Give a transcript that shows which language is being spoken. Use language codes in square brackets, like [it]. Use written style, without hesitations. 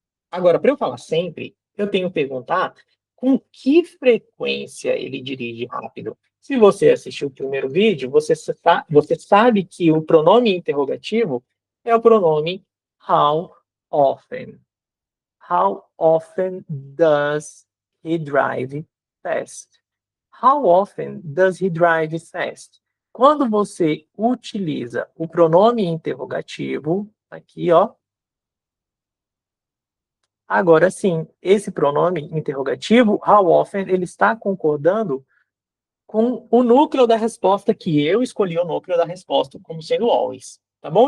[pt] Agora, para eu falar sempre, eu tenho que perguntar com que frequência ele dirige rápido. Se você assistiu o primeiro vídeo, você sabe que o pronome interrogativo é o pronome how often. [en] How often does he drive fast? How often does he drive fast? [pt] Quando você utiliza o pronome interrogativo, aqui, ó, Agora sim, esse pronome interrogativo, how often, ele está concordando com o núcleo da resposta que eu escolhi o núcleo da resposta como sendo always, tá bom?